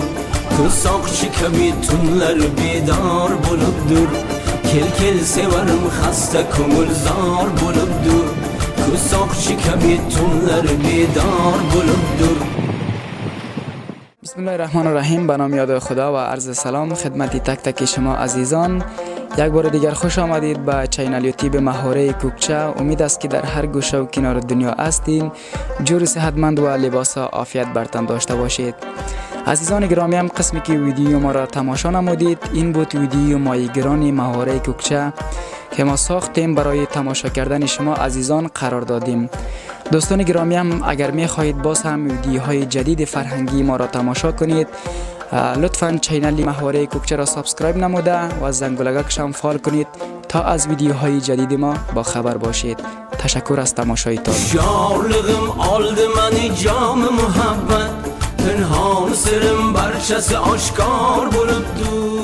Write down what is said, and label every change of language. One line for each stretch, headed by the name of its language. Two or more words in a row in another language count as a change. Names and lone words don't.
Uzbek: Ko'z soqchi kabi tunlar bedor bo'libdir. Kel sevarim xasta ko'ngil zor bo'libdir. Ko'z soqchi kabi tunlar bedor bo'libdir.
Arabic: Bismillahirrahmanirrahim.
Persian: به نام یاد خدا و عرض سلام خدمت تک تک شما عزیزان. یک بار دیگر خوش آمدید به چینل یوتیوب ماهوره کوکچه. امید است که در هر گوشه و کنار دنیا هستین، جور صحتمند و لباس عافیت برتن داشته باشید. عزیزان گرامی، هم قسمی که ویدیو ما را تماشا نمودید، این بود ویدیو ماهیگیران ماهوره کوکچه که ما ساختیم برای تماشا کردن شما عزیزان قرار دادیم. دوستان گرامی، هم اگر می خواهید باز هم ویدیوهای جدید فرهنگی ما را تماشا کنید، لطفاً چینل ماهوره کوکچه را سابسکرایب نموده و زنگولگکش هم فعال کنید تا از ویدیوهای جدید ما با خبر باشید. تشکر از تماشایتان.
Uzbek: Yorlig'im oldi meni jomi muhabbat. Pinhon sirim barchasi oshkor bo'libdir.